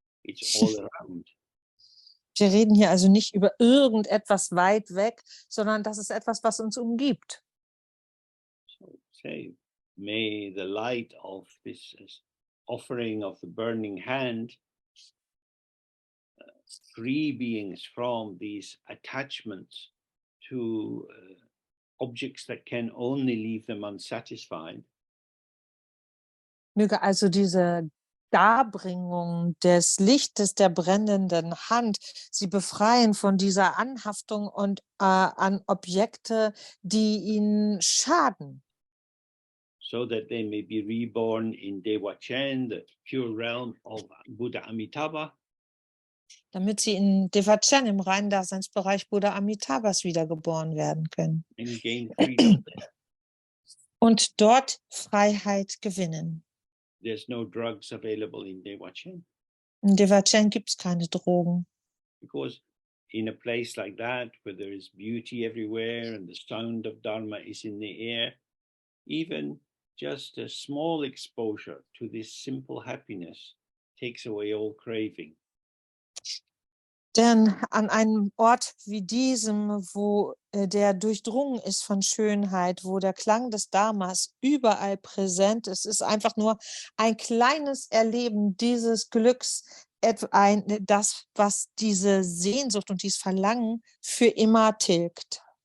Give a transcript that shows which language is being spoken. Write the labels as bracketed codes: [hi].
[en] It's all around. [de] Wir reden hier also nicht über irgendetwas weit weg, sondern das ist etwas, was uns umgibt. [en] So say, may the light of this offering of the burning hand free beings from these attachments to objects that can only leave them unsatisfied. [de] Möge also diese Darbringung des Lichtes der brennenden Hand sie befreien von dieser Anhaftung und an Objekte, die ihnen schaden. [en] So that they may be reborn in Dzogchen, the pure realm of Buddha Amitabha. [de] damit sie in Devachan im reinen Daseinsbereich Buddha Amitabhas wiedergeboren werden können [en] and gain freedom. [de] und dort Freiheit gewinnen. [en] There's no drugs available in Devachan, [de] In Devachan gibt es keine Drogen, [en] because in a place like that, where there is beauty everywhere and the sound of Dharma is in the air, even just a small exposure to this simple happiness takes away all craving. [de] denn an einem Ort wie diesem, wo der durchdrungen ist von Schönheit, wo der Klang des Dharmas überall präsent ist, ist einfach nur ein kleines Erleben dieses Glücks, das, was diese Sehnsucht und dieses Verlangen für immer tilgt.